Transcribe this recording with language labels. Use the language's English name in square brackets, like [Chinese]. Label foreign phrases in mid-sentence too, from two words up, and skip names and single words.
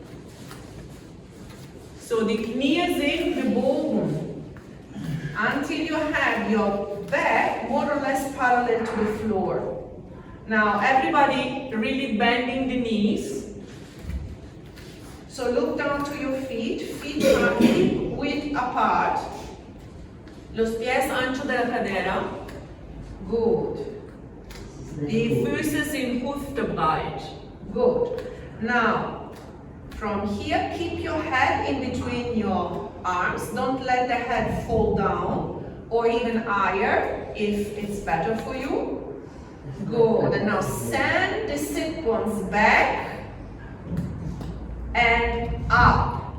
[English] So the knee is in the bone until you have your back more or less parallel to the floor. Now everybody really bending the knees. So look down to your feet, feet width apart. [Spanish] Los pies ancho de la cadera. [English] Good. [German] Die Füße sind hüftbreit. [English] Good. Now, from here, keep your head in between your arms. Don't let the head fall down, or even higher if it's better for you. Good. And now send the sit bones back and up.